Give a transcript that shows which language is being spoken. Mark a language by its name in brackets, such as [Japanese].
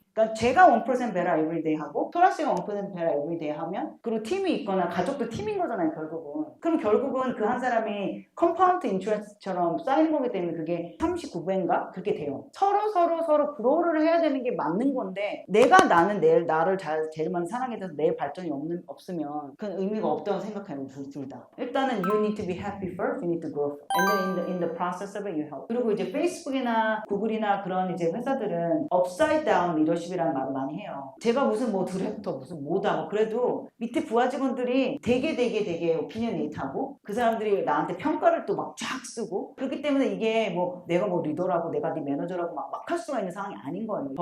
[Korean] 그러니까 제가 [English] 1% better everyday [Korean] 하고 토라 씨가 1% better everyday 하면, 그리고 팀이 있거나 가족도 팀인 거잖아요, 결국은. 그럼 결국은 그 한 사람이 컴파운드 인슈런스처럼 쌓이는 거기 때문에 그게 39배인가? 그게 돼요. 서로 그로우를 해야 되는 게 맞는 건데, 나는 나를 제일 많이 사랑해 줘서 내 발전이 없으면 그건 의미가 없다고 생각해요, 둘 다. 일단은 [English] you need to be happy first, you need to grow first. And then in the process of it, you help. [Korean] 그리고 이제 페이스북이나 구글이나 그런 이제 회사들은 upside down 리더십이라는 말을 많이 해요. 제가 무슨 뭐 디렉터, 무슨 뭐다, 뭐 그래도 밑에 부하 직원들이 되게 오피니언에이트하고 그 사람들이 나한테 평가를 또 막 쫙 쓰고, 그렇기 때문에 이게 뭐 내가 뭐 리더라고 내가 네 매니저라고 막 할 수가 있는 상황이 아닌 거예요.